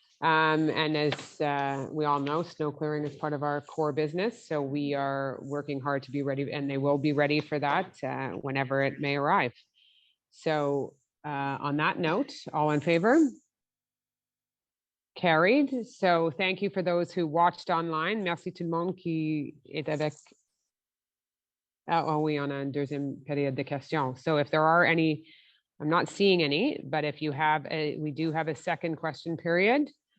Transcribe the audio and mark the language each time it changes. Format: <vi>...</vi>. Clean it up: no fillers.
<en>And as we all know, snow clearing is part of our core business. So we are working hard to be ready, and they will be ready for that whenever it may arrive. So on that note, all in favor? Carried. So thank you for those who watched online.</en> <fr>Merci tout le monde qui est avec. Oh, oui, on a une deuxième période de questions.</fr> <en>So if there are any, I'm not seeing any, but if you have, we do have a second question period.</en>